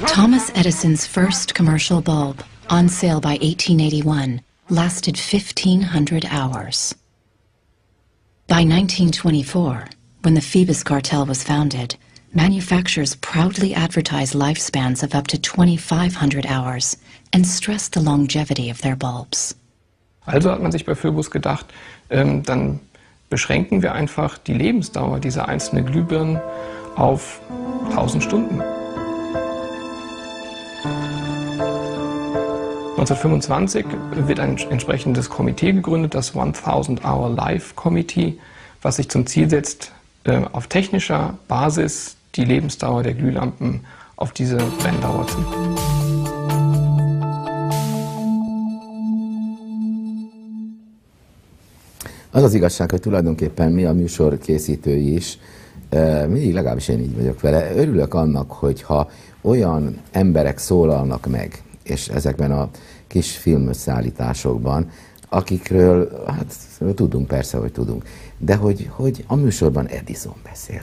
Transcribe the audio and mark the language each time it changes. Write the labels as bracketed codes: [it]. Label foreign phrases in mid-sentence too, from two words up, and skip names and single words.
[en] Thomas Edison's first commercial bulb, on sale by 1881, lasted 1,500 hours. By 1924, when the Phoebus cartel was founded, manufacturers proudly advertise lifespans of up to 2,500 hours and stress the longevity of their bulbs. [de] Also hat man sich bei Philbus gedacht, dann beschränken wir einfach die Lebensdauer dieser einzelnen Glühbirnen auf 1000 Stunden. 1925 wird ein entsprechendes Komitee gegründet, das 1000 Hour Life Committee, was sich zum Ziel setzt, auf technischer Basis die Lebensdauer der Glühlampen auf diese Brenndauer zu. [hu] Az az igazság, hogy tulajdonképpen mi a műsor készítői is, mindig legalábbis én így vagyok vele, örülök annak, hogyha olyan emberek szólalnak meg, és ezekben a kis filmösszeállításokban, akikről, hát tudunk, persze, hogy tudunk, de hogy a műsorban Edison beszél.